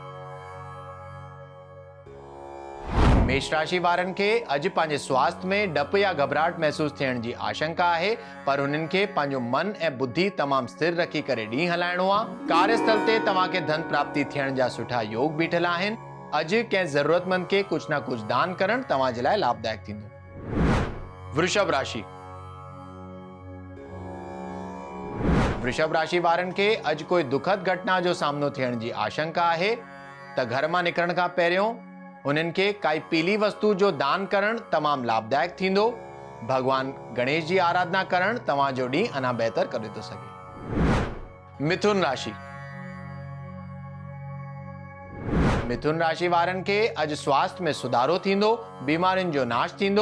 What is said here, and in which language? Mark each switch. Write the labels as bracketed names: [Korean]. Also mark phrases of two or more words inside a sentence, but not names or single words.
[Sindhi] मेष राशि वारनि खे अॼु पंहिंजे स्वास्थ्य में डप या घबराहट महसूस थियण जी आशंका आहे, पर उन्हनि खे पंहिंजो मन ऐं बुद्धि तमामु स्थिर रखी करे ॾींहुं हलाइणो आहे। कार्यस्थल ते तव्हांखे धन प्राप्ति थियण जा सुठा योग बीठल आहिनि। अॼु कंहिं ज़रूरतमंद खे कुझु न कुझु दान करणु तव्हां जे लाइ लाभदायक थींदो। वृषभ राशि। वृषभ राशि वारनि खे अॼु कोई दुखद घटना जो सामनो थियण जी आशंका आहे, त घर मां निकिरण खां पहिरियों उन्हनि खे काई पीली वस्तु जो दान करणु तमामु लाभदायक थींदो। भगवान गणेश जी आराधना करणु तव्हांजो ॾींहुं अञा बहितर करे थो सघे। मिथुन राशि। मिथुन राशि वारनि खे अॼु स्वास्थ्य में सुधारो थींदो, बीमारियुनि जो नाश थींदो।